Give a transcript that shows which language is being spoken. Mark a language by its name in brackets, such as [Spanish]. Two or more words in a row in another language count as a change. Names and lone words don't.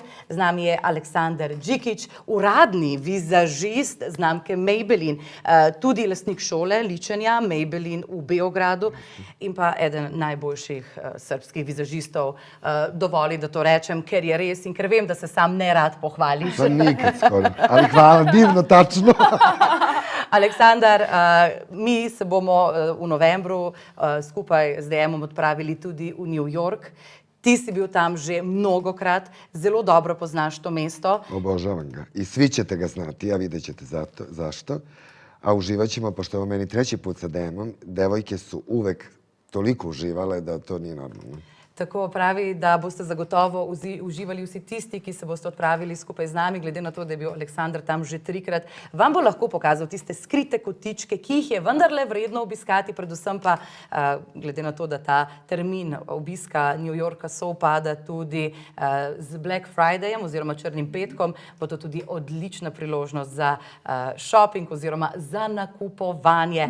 [Slovenian] Z nami je Aleksandar Džikić, uradni vizažist znamke Maybelline, tudi lastnik šole ličenja Maybelline v Beogradu in pa eden najboljših srbskih vizažistov. Dovoli, da to rečem, ker je res in ker vem, da se sam ne rad pohvališ. [Serbian] Pa nikad skoro, ali hvala, divno, tačno. [Slovenian] Aleksandar, mi se bomo v novembru skupaj z DM-om odpravili tudi v New York. Ti si bil tam že mnogokrat, zelo dobro poznaš to mesto. [Serbian] Obožavam ga. I svi ćete ga znati, a vidjet ćete zašto. A uživat ćemo, pošto je ovo meni treći put sa DM-om, devojke su uvek toliko uživale da to nije normalno. [Slovenian] Tako pravi, da boste zagotovo uživali vsi tisti, ki se boste odpravili skupaj z nami, glede na to, da je bil Aleksandar tam že trikrat. Vam bo lahko pokazal tiste skrite kotičke, ki jih je vendarle vredno obiskati, predvsem pa, glede na to, da ta termin obiska New Yorka sovpada tudi z Black Fridayem oziroma Črnim petkom, bo to tudi odlična priložnost za shopping oziroma za nakupovanje.